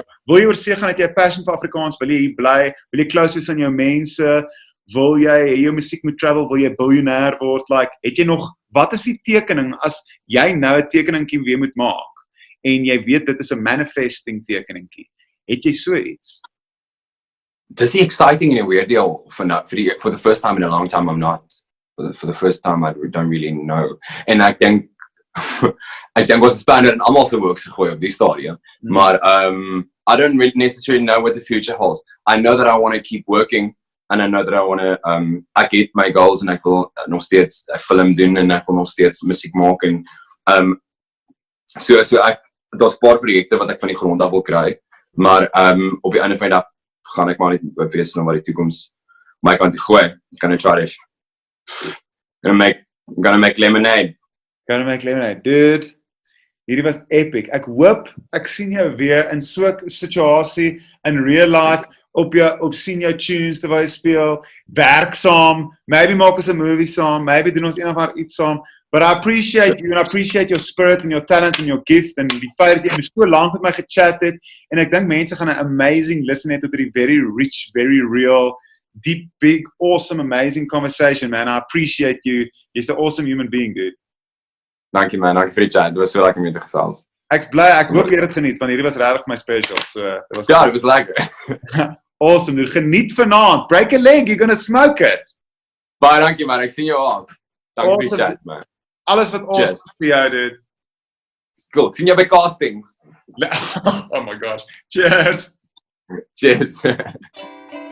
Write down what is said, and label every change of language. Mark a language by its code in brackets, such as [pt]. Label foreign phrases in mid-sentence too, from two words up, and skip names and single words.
[af] Wil jy oor see gaan dat jy 'n passion vir Afrikaans, wil jy hier bly, wil jy close wees aan jou mense, wil jy jou musiek moet travel, wil jy biljoenêr word, het jy nog, wat is die tekening as jy nou 'n tekeningkie weer moet maak? en jy weet dit is 'n manifesting tekeningkie. Het jy so iets? Dis die [en] exciting in a weird deal for the first time in a long time I'm not. For the first time I don't really know. [af] En ek dink ons het spanner en almal se werk gegooi op die stadium. [en] Maar I don't really necessarily know what the future holds. I know that I want to [af] keep working and I know that I want to ek het my goals en ek wil nog steeds 'n film doen en ek wil nog steeds musiek maak en so ek daar's 'n paar projekte wat ek van die grond af wil kry. Maar op die einde van die dag gaan ek maar net wees na wat die toekoms my kant toe gooi. [en] Gonna try this. Gonna make lemonade. Gonna make lemonade. Dude, [af] hierdie was epic. Ek hoop ek sien jou weer in so 'n situasie [en] in real life [af] op sien jou tunes terwyl jy speel, werk saam, maybe maak ons 'n movie saam, maybe doen ons een of ander iets saam. [en] But I appreciate you and I appreciate your spirit and your talent and your gift and [af] die feit dat jy so lank met my gechat het en ek dink mense gaan 'n [en] amazing listen [af] hê tot hierdie [en] very rich, very real, deep, big, awesome, amazing conversation, man. I appreciate you. [af] Jy's 'n [en] awesome human being, dude. [af] Dankie man, dankie vir die chat. Dit was so lekker om jou te gesels. Ek's bly, ek hoop jy het dit geniet want hierdie was regtig my special. So dit was ja, dit was lekker. [en] Awesome, dude. [af] Geniet vanaand. [en] Break a leg, you're gonna smoke it. [af] Baie dankie man, ek sien jou aan. Dankie vir die chat man. Alles wat awesome is vir jou, dude. Cool. Sien jou by castings. [en] Oh my gosh. Cheers. Cheers.